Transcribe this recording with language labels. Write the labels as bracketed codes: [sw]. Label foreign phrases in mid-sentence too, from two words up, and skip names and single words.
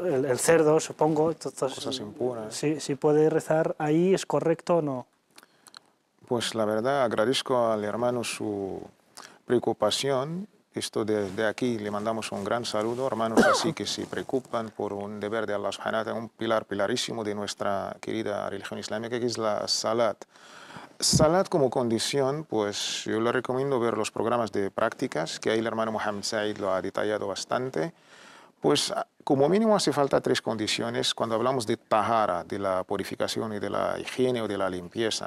[es] el cerdo, supongo. Entonces, Cosas impuras. si puede rezar ahí, ¿es correcto o no? Pues la verdad agradezco al hermano su preocupación. Esto desde aquí le mandamos un gran saludo, hermanos así que se preocupan por un deber de Allah [ar] سبحانه وتعالى, [es] un pilarísimo de nuestra querida religión islámica, que es la salat. Salat como condición, pues yo le recomiendo ver los programas de prácticas, que ahí el hermano Mohammed Said lo ha detallado bastante. Pues como mínimo hace falta 3 condiciones cuando hablamos de tahara, de la purificación y de la higiene o de la limpieza.